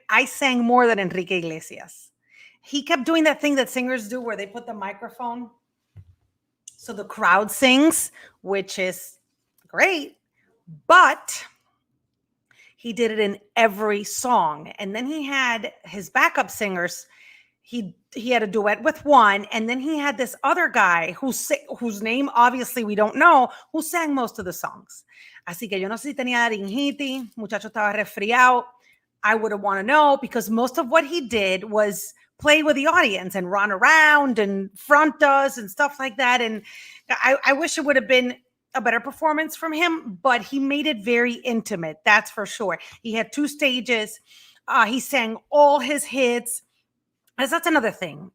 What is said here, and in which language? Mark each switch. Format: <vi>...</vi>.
<en>I sang more than Enrique Iglesias. He kept doing that thing that singers do where they put the microphone so the crowd sings, which is great, but he did it in every song. And then he had his backup singers. He had a duet with one, and then he had this other guy whose name obviously we don't know, who sang most of the songs.</en> <es>Así que yo no sé si tenía laringitis, muchacho estaba resfriado.</es> <en>I would have want to know, because most of what he did was play with the audience and run around and front us and stuff like that. And I wish it would have been a better performance from him, but he made it very intimate. That's for sure. He had 2 stages. He sang all his hits. That's another thing.</en>